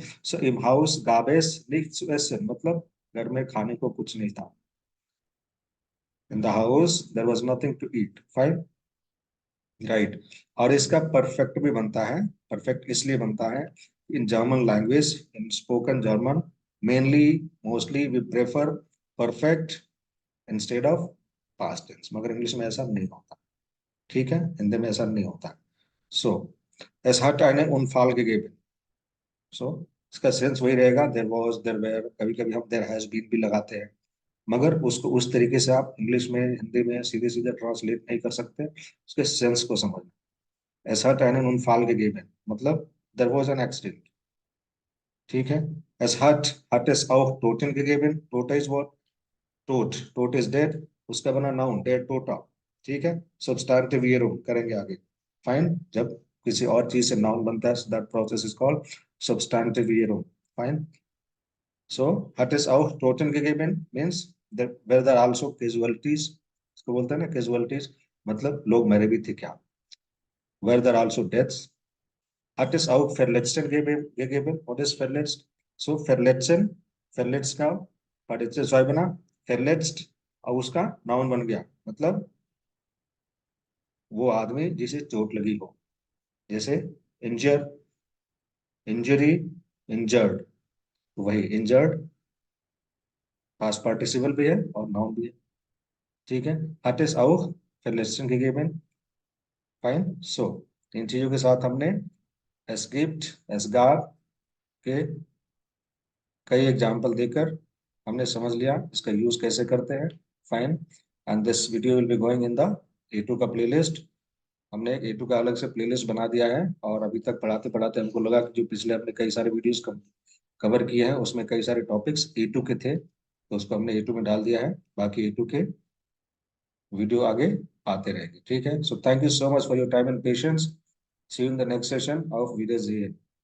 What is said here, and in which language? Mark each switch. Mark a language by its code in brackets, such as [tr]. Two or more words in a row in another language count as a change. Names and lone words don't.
[de] So im Haus gab es nichts zu essen, [hi] मतलब घर में खाने को कुछ नहीं था। [en] In the house there was nothing to eat. Fine, राइट। और इसका परफेक्ट भी बनता है, परफेक्ट इसलिए बनता है, in German language, in spoken German mainly, mostly we prefer perfect instead of past tense, मगर इंग्लिश में ऐसा नहीं होता, ठीक है। [hi] हिंदी में ऐसा नहीं होता। सो [de] es hat einen Unfall gegeben, [hi] सो इसका सेंस वही रहेगा, [en] there was, there were, [hi] कभी कभी हम [en] there has been [hi] भी लगाते हैं, मगर उसको उस तरीके से आप इंग्लिश में हिंदी में सीधे सीधे ट्रांसलेट नहीं कर सकते, उसके सेंस को समझना। [de] Es hat einen Unfall gegeben, [en] मतलब there was an accident, [hi] ठीक है। [de] hat es auch Toten gegeben, [en] Tota is what, tot is dead, [hi] उसका बना नाउन dead tota, ठीक है। Substantive Verum करेंगे आगे। फाइन, जब किसी और चीज से नाउन बनता है, [en] that process is called substantive Verum. फाइन। [de] So hat es auch Toten gegeben [en] means that were there also casualties, [hi] इसको बोलते हैं ना casualties, मतलब लोग मरे भी थे क्या, [en] were there also deaths। [de] Hat es auch Verletzten gegeben? [en] What is [hi] verletzt? So Verletzen, verletzt का [de] partikel zwei [hi] बना, verletzt और उसका नाउन बन गया, मतलब वो आदमी जिसे चोट लगी हो, जैसे इंजर, इंजरी, इंजर्ड, वही इंजर्ड [en] past participle [hi] भी है और नाउन भी है, ठीक है। [de] Hat es auch Verletzten gegeben? [hi] फाइन। सो इन चीजों के साथ हमने [de] es gibt, es gab [hi] के कई एग्जाम्पल देकर हमने समझ लिया इसका यूज कैसे करते हैं। फाइन। [en] and this video will be going in the A2 का प्लेलिस्ट। [hi] हमने A2 का अलग से प्लेलिस्ट बना दिया है, और अभी तक पढ़ाते पढ़ाते हमको लगा कि जो पिछले हमने कई सारे वीडियोस कवर किए हैं उसमें कई सारे टॉपिक्स A2 के थे, तो उसको हमने A2 में डाल दिया है। बाकी A2 के वीडियो आगे आते रहेंगे, ठीक है। [en] So thank you so much for your time and patience. See you in the next session of videos.